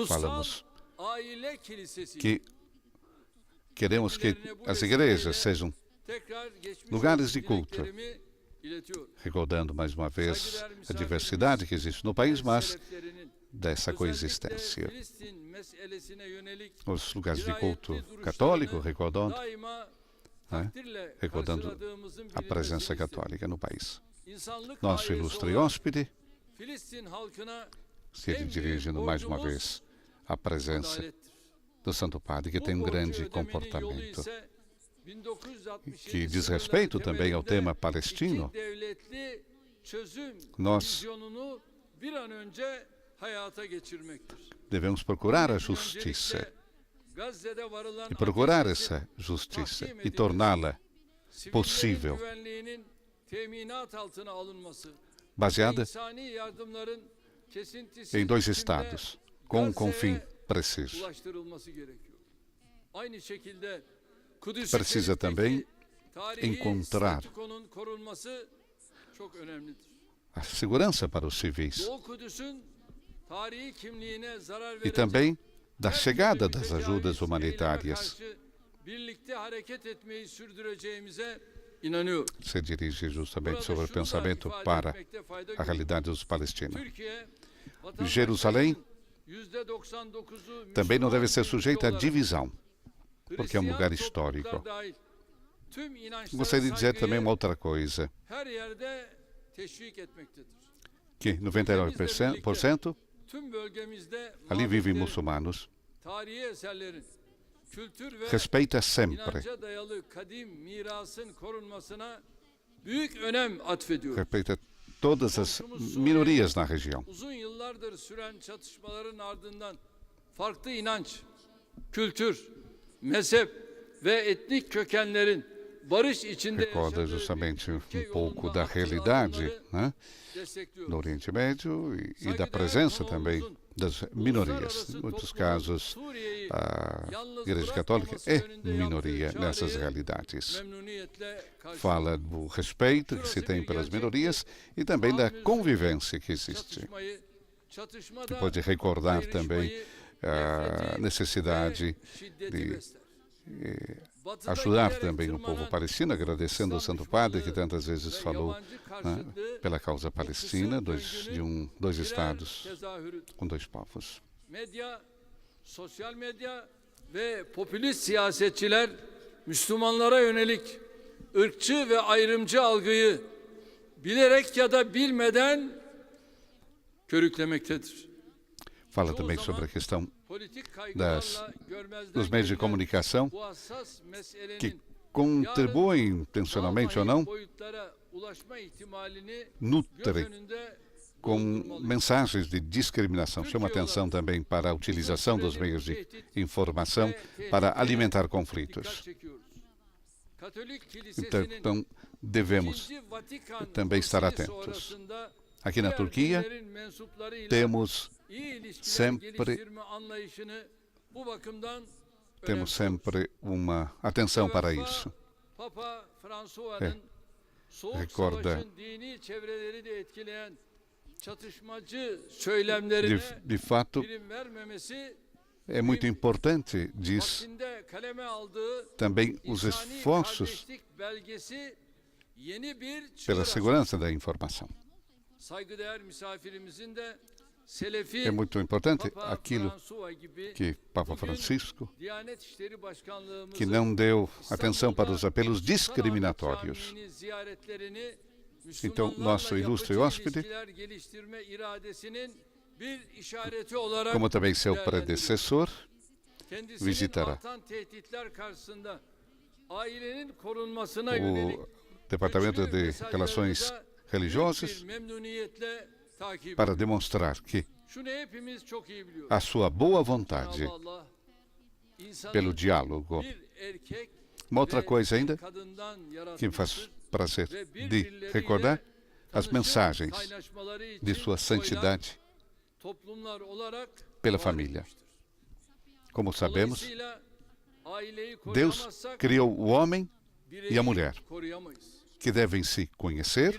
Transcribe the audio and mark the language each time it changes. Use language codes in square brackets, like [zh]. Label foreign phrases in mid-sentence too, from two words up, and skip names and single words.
[pt] Falamos [tr] aile kilisesi [pt] que queremos que as igrejas sejam [tr] tekrar geçmiş [pt] lugares [tr] olsun [pt] de culto. [tr] dileklerimi iletiyorum. [pt] recordando mais uma vez a diversidade que existe no país, mas [tr] Seleflerinin [pt] dessa [tr] özellikle [pt] coexistência. [tr] Filistin meselesine yönelik [pt] Os lugares de culto [tr] dirayetli [pt] católico, [tr] duruşlarını [pt] recordando, [tr] daima [pt] né, [tr] takdirle [pt] recordando [tr] karşıladığımızın [pt] a presença [tr] bilinmesini [pt] católica no país. [tr] İnsanlık [pt] Nosso [tr] ailesi [pt] ilustre [tr] olarak [pt] hóspede [tr] Filistin halkına [pt] se dirigindo mais uma vez à presença [tr] adalettir. [pt] do Santo Padre, que [tr] Bu [pt] tem um [tr] borcu [pt] grande [tr] ödemenin yolu [pt] comportamento, [tr] ise 1967 [pt] que diz [tr] sınırları [pt] respeito também ao [tr] temelinde [pt] tema palestino. [tr] iki devletli çözüm [pt] Nós [tr] vizyonunu bir an önce hayata geçirmektir. [pt] devemos procurar a [tr] Bunun [pt] justiça [tr] öncelikle Gazze'de varılan [pt] e procurar [tr] ateşkese [pt] essa justiça [tr] tahkim [pt] e [tr] edilmesi, [pt] torná-la [tr] sivillerin [pt] possível, [tr] güvenliğinin teminat altına alınması, [pt] baseada [tr] insani yardımların kesintisiz [pt] em dois [tr] biçimde [pt] estados, com fim [tr] Gazze'ye [pt] preciso. [tr] ulaştırılması gerekiyor. Aynı şekilde Kudüs [pt] Precisa também [tr] tarihi [pt] encontrar [tr] statükonun korunması çok önemlidir. [pt] a segurança para os civis [tr] Doğu Kudüs'ün tarihi kimliğine zarar [pt] e [tr] verecek [pt] também da [tr] her [pt] chegada [tr] türlü [pt] das [tr] tecavüz, [pt] ajudas [tr] eyleme [pt] humanitárias. [tr] karşı birlikte hareket etmeyi sürdüreceğimize inanıyorum. [pt] Se dirige justamente [tr] Burada [pt] sobre o [tr] şunu da [pt] pensamento [tr] ifade [pt] para [tr] etmekte fayda [pt] a [tr] görüyorum. [pt] realidade dos palestinos. [tr] Türkiye, [pt] Jerusalém [tr] %99'u [pt] também não deve ser [tr] Müslüman [pt] sujeita à [tr] ülke olarak [pt] divisão, porque é um lugar [tr] Hristiyan [pt] histórico. [tr] topluluklar dahil tüm inançlara [pt] Gostaria de dizer também [tr] saygıyı [pt] uma outra coisa, [tr] her yerde teşvik etmektedir. [pt] que 99% [tr] Tüm bölgemizde [pt] ali vivem [tr] mabetlerin, [pt] muçulmanos, [tr] tarihi eserlerin, kültür ve [pt] respeita sempre, [tr] inanca dayalı kadim mirasın korunmasına büyük önem atfediyor. [pt] respeita todas as minorias na região. [tr] Uzun yıllardır süren çatışmaların ardından farklı inanç, kültür, mezhep ve etnik kökenlerin barış içinde [pt] Recorda [tr] yaşadığı [pt] justamente [tr] bir [pt] um [tr] ülke [pt] pouco [tr] yolunda [pt] da [tr] attığı [pt] realidade, [tr] adımları [pt] né, [tr] destekliyoruz. [pt] no Oriente Médio e da presença também das minorias. Em muitos casos, a Igreja Católica é minoria nessas realidades. [tr] Memnuniyetle karşılıyoruz. [pt] Fala do respeito que se tem pelas minorias e também da convivência que existe. [tr] Çatışmayı, çatışmada [pt] Pode recordar também [tr] ayrışmayı, [pt] a [tr] nefreti [pt] necessidade [tr] ve şiddeti [pt] de [tr] besler. Batıda [pt] ajudar [tr] giderek [pt] também o povo [tr] tırmanan [pt] palestino, agradecendo ao Santo Padre que tantas vezes [tr] ve [pt] falou, [tr] yabancı [pt] né, [tr] karşıtlığı [pt] pela causa palestina, dois [tr] birer [pt] estados [tr] tezahürüdür. [pt] com dois povos. [tr] Medya, sosyal medya ve popülist siyasetçiler Müslümanlara yönelik ırkçı ve ayrımcı algıyı bilerek ya da bilmeden körüklemektedir. [pt] Fala [tr] Çoğu [pt] também [tr] zaman [pt] sobre a questão [tr] politik [pt] das, [tr] kaygılarla görmezden [pt] dos meios de [tr] gelinen [pt] comunicação [tr] bu hassas meselenin [pt] que contribuem intencionalmente ou não, [tr] boyutlara ulaşma ihtimalini göz [pt] nutrem [tr] önünde [pt] com [tr] bulundurmalıyız. [pt] mensagens de discriminação. Chama atenção também para a utilização dos meios de informação para alimentar conflitos. [tr] Dikkat çekiyoruz. Katolik [pt] Então, [tr] Kilisesi'nin [pt] devemos [tr] İkinci Vatikan [pt] também estar [tr] Konsili [pt] atentos. [tr] sonrasında [pt] Aqui na [tr] diğer [pt] Turquia, [tr] dinlerin mensuplarıyla [pt] temos [tr] iyi ilişkiler [pt] sempre- [tr] geliştirme anlayışını bu bakımdan [pt] temos [tr] önemsiyoruz. [pt] sempre uma atenção para isso. [tr] Papa François'ın Soğuk [pt] recorda- [tr] Savaş'ın dini çevreleri de etkileyen çatışmacı söylemlerine [pt] De fato, [tr] prim vermemesi [pt] é muito importante, diz [tr] vaktinde kaleme aldığı [pt] também os [tr] İnsani [pt] esforços [tr] kardeşlik belgesi yeni bir çığır [pt] pela [tr] açtı. [pt] segurança da informação. [tr] Saygıdeğer misafirimizin de Selefi [pt] É muito importante [tr] Papa [pt] aquilo [tr] François gibi [pt] que Papa [tr] bugün [pt] Francisco, [tr] Diyanet İşleri Başkanlığımızın [pt] que não deu atenção para os [tr] İstanbul'da [pt] apelos [tr] Karahanlı [pt] discriminatórios. [tr] Camii'nin ziyaretlerini [pt] Então, nosso [tr] Müslümanlarla [pt] ilustre [tr] yapıcı [pt] hóspede, [tr] ilişkiler geliştirme iradesinin bir işareti olarak [pt] como também seu [tr] değerlendiriyor. [pt] predecessor, [tr] Kendisinin [pt] visitará. [tr] artan tehditler karşısında ailenin korunmasına [pt] o [tr] yönelik [pt] Departamento [tr] güçlü [pt] de [tr] mesajlarını [pt] Relações da Religiosas [tr] büyük bir memnuniyetle takip [pt] para [tr] ediyor. [pt] demonstrar que [tr] Şunu hepimiz çok iyi biliyoruz. [pt] a sua boa vontade [tr] Cenab-ı Allah insanı [pt] pelo diálogo. [tr] bir erkek [pt] Uma outra [tr] ve [pt] coisa [tr] bir [pt] ainda [tr] kadından [pt] que me faz [tr] yaratmıştır [pt] prazer [tr] ve [pt] de [tr] birbirleriyle [pt] recordar as [tr] tanışıp [pt] mensagens [tr] kaynaşmaları için [pt] de sua [tr] koyulan [pt] santidade [tr] toplumlar olarak [pt] pela [tr] var [pt] família. [tr] etmiştir. [pt] Como sabemos, [tr] Dolayısıyla aileyi [pt] Deus [tr] koruyamazsak [pt] criou o homem [tr] bireyi [pt] e a mulher, [tr] koruyamayız. [pt] que devem se conhecer